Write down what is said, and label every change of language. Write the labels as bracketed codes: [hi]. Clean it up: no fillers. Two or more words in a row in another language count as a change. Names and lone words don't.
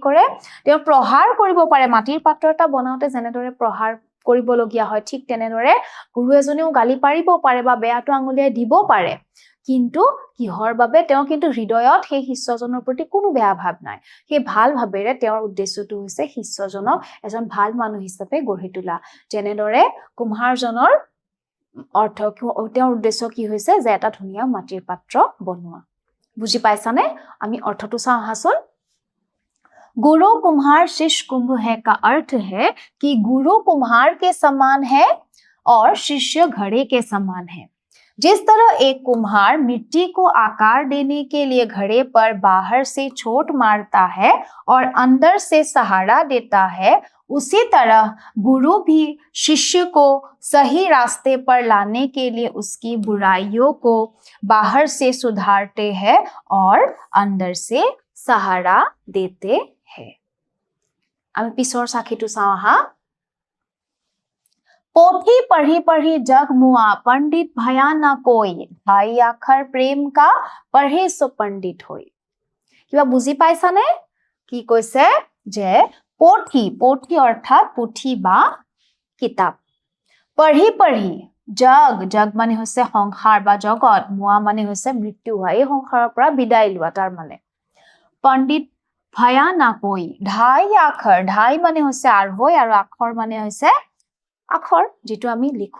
[as] কৰে তেওঁ প্ৰহাৰ কৰিব পাৰে মাটিৰ পাত্ৰ এটা বনাওতে যেনেদৰে প্ৰহাৰ কৰিবলগীয়া হয় ঠিক তেনেদৰে গুৰু এজনেও গালি পাৰিব পাৰে বা বেয়াটো আঙুলিয়াই দিব পাৰে কিন্তু কিহৰ বাবে তেওঁ কিন্তু হৃদয়ত সেই শিষ্যজনৰ প্ৰতি কোনো বেয়া ভাৱ নাই সেই ভাল ভাৱেৰে তেওঁৰ উদ্দেশ্যটো হৈছে শিষ্যজনক এজন ভাল মানুহ হিচাপে গঢ়ি তোলা যেনেদৰে কুম্হাৰজনৰ অৰ্থ তেওঁৰ উদ্দেশ্য কি হৈছে যে এটা ধুনীয়া মাটিৰ পাত্ৰ বনোৱা বুজি পাইছানে আমি অৰ্থটো চাওঁ আহাচোন [hi] गुरु कुम्हार शिष्य कुंभ है का अर्थ है कि गुरु कुम्हार के समान है और शिष्य घड़े के समान है जिस तरह एक कुम्हार मिट्टी को आकार देने के लिए घड़े पर बाहर से चोट मारता है और अंदर से सहारा देता है उसी तरह गुरु भी शिष्य को सही रास्ते पर लाने के लिए उसकी बुराइयों को बाहर से सुधारते हैं और अंदर से सहारा देते हैं [as] আমি পিছৰ সাক্ষীটো চাওঁ আহা [hi] पोथी पढ़ी पढ़ी जग मुआ पंडित भया न कोई भाई आखर प्रेम का पढ़े सो पंडित होई [as] কিবা বুজি পাইছানে কি কৈছে যে পোথি অৰ্থাৎ পুথি বা কিতাপ পঢ়ি জগ মানে হৈছে সংসাৰ বা জগত মুৱা মানে হৈছে মৃত্যু হোৱা এই সংসাৰৰ পৰা বিদায় লোৱা তাৰ মানে [hi] पंडित भया न [as] কৈ ঢাই আখৰ ঢাই মানে হৈছে আঢ়ৈ আৰু আখৰ মানে হৈছে আখৰ যেটো আমি লিখো